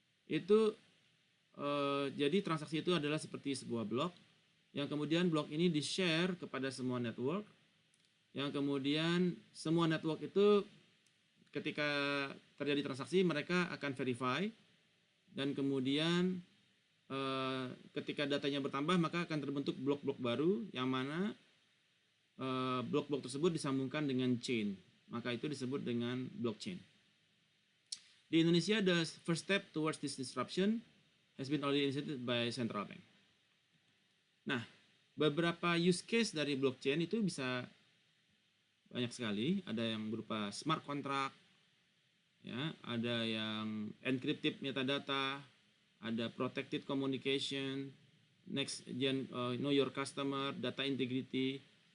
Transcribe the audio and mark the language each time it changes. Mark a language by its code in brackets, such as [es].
[id] Itu jadi transaksi itu adalah seperti sebuah blok yang kemudian blok ini di-share kepada semua network, yang kemudian semua network itu ketika terjadi transaksi mereka akan verify dan kemudian ketika datanya bertambah maka akan terbentuk blok-blok baru yang mana blok-blok tersebut disambungkan dengan chain, maka itu disebut dengan blockchain. [en] Di Indonesia, the first step towards this disruption has been already initiated by central bank. [id] Nah, beberapa use case dari blockchain itu bisa banyak sekali. Ada yang berupa smart contract, ya, ada yang encrypted metadata, ada protected communication, next gen know your customer, data integrity.